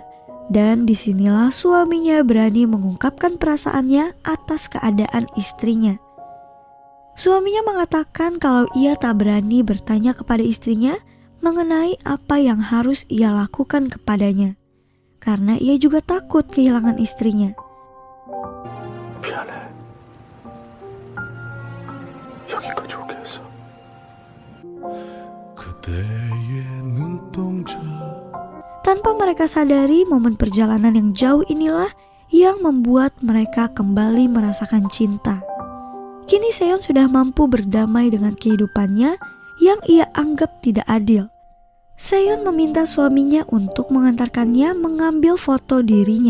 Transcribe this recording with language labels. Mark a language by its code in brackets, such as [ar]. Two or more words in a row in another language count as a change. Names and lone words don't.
[id] Dan disinilah suaminya berani mengungkapkan perasaannya atas keadaan istrinya. Suaminya mengatakan kalau ia tak berani bertanya kepada istrinya mengenai apa yang harus ia lakukan kepadanya. Karena ia juga takut kehilangan istrinya. [ko] 미안해. 여기까지 오게 해서. 그대의 눈동자. [id] Tanpa mereka sadari, momen perjalanan yang jauh inilah yang membuat mereka kembali merasakan cinta. Kini Seon sudah mampu berdamai dengan kehidupannya yang ia anggap tidak adil. Seon meminta suaminya untuk mengantarkannya mengambil foto dirinya.